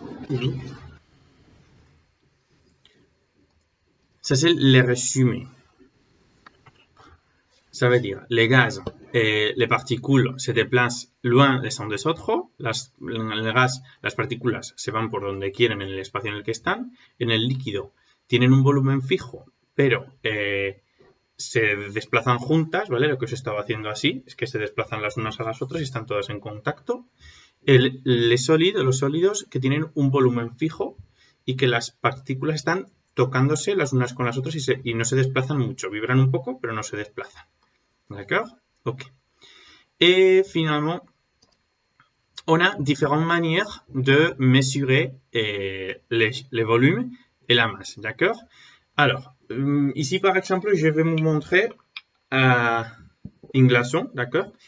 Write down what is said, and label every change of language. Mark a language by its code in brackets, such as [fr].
[fr] Oui. Ça, c'est le résumé. Ça veut dire, les gaz et les particules se déplacent loin les [es] unos [fr] des [es] otros. El gas, las partículas se van por donde quieren en el espacio en el que están. En el líquido tienen un volumen fijo, pero se desplazan juntas, ¿vale? Lo que os estaba haciendo así es que se desplazan las unas a las otras y están todas en contacto. Los sólidos que tienen un volumen fijo y que las partículas están tocándose las unas con las otras y no se desplazan mucho. Vibran un poco, pero no se desplazan. [fr] D'accord? Ok. Et finalement, on a différentes manières de mesurer les volumes et la masse. D'accord? Alors, ici par exemple, je vais vous montrer un glaçon. D'accord?